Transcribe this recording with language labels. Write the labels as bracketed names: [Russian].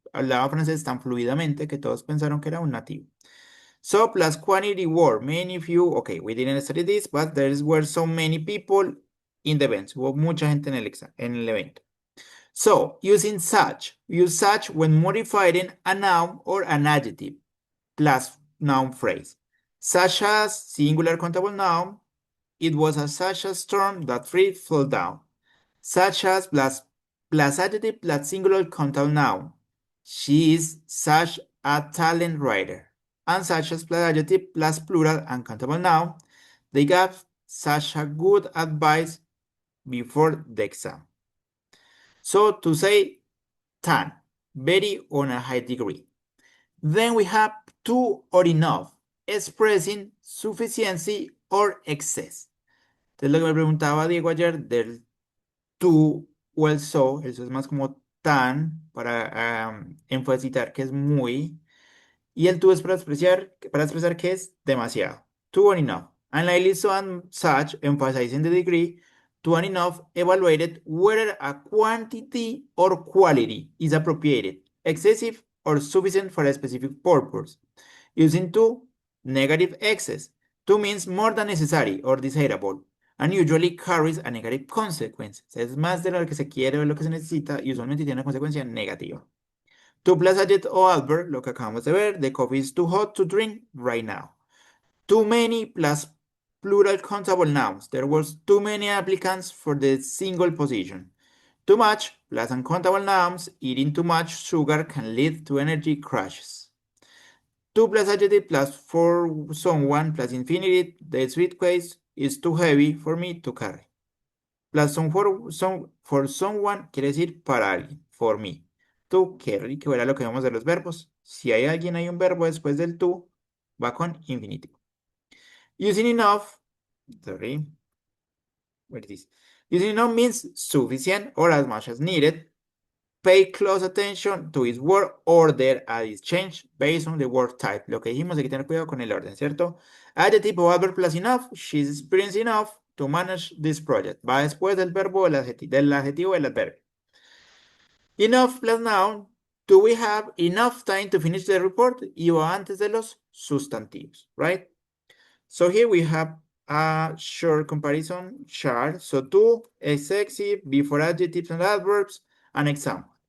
[Spanish] Hablaba francés tan fluidamente que todos pensaron que era un nativo. [English] So plus quantity word, many few, okay, we didn't study this, but there were so many people in the event. [Spanish] Hubo mucha gente en el evento. [English] So, using such, use such when modifying a noun or an adjective, plus noun phrase. Such as singular countable noun, it was such a storm that tree fell down. Such as plus adjective plus singular countable noun. She is such a talent writer. And such as plus adjective plus plural and countable noun. They gave such a good advice before the exam. So to say tan, very on a high degree. Then we have too or enough, expressing sufficiency or excess. [Spanish] Entonces lo que me preguntaba Diego ayer del tú o el so, eso es más como tan, para enfatizar que es muy, y el tú es para expresar que es demasiado. [English] Too or enough. And like so and such, emphasizing the degree, too and enough evaluated whether a quantity or quality is appropriated, excessive or sufficient for a specific purpose. Using too, negative excess. Too means more than necessary or desirable, and usually carries a negative consequence. [Spanish] Es más de lo que se quiere o lo que se necesita y usualmente tiene una consecuencia negativa. [English] Too plus adjective o adverb, [Spanish] lo que acabamos de ver, [English] the coffee is too hot to drink right now. Too many plus plural countable nouns. There was too many applicants for the single position. Too much plus uncountable nouns. Eating too much sugar can lead to energy crashes. Too plus adjective plus for someone plus infinitive. The suitcase is too heavy for me to carry. Plus for someone [Spanish] quiere decir para alguien, [English] for me. To carry, [Spanish] que era lo que vemos de los verbos. Si hay alguien, hay un verbo después del to, va con infinitivo. [English] Using enough, sorry, what is this? Using enough means sufficient or as much as needed. Pay close attention to its word order and its change based on the word type. [Spanish] Lo que dijimos, hay que tener cuidado con el orden, ¿cierto? [English] Adjective o adverb plus enough. She's experienced enough to manage this project. [Spanish] Va después del verbo del adjetivo del adverbio. [English] Enough plus noun. Do we have enough time to finish the report? [Spanish] Y va antes de los sustantivos, [English] right? So here we have a short comparison chart. So to, excessive, before adjectives and adverbs, an example.